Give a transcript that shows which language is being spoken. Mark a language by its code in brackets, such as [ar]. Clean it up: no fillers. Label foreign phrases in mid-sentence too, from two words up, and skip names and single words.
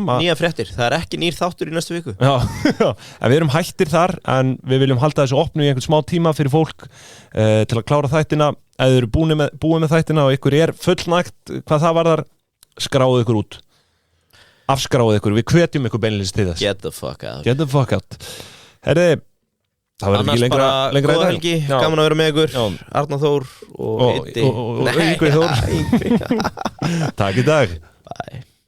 [is] Nýja fréttir, það er ekki nýr þáttur í næstu viku. Já, en við erum hættir þar, en við viljum halda þessu opnu í einhvern smá tíma fyrir fólk til að klára þættina. Ef þið eru búið með þættina og ykkur er fullnægt hvað það varðar, skráðu ykkur út. Afskráðu ykkur, við hvetjum ykkur beinlýs til þess. [en] Get the fuck out. Get the fuck out. [is] Herri, það verður ekki lengra góða helgi, gaman að vera með ykkur. Arnar Þór og Yngvi Þór. Takk í dag. Bye.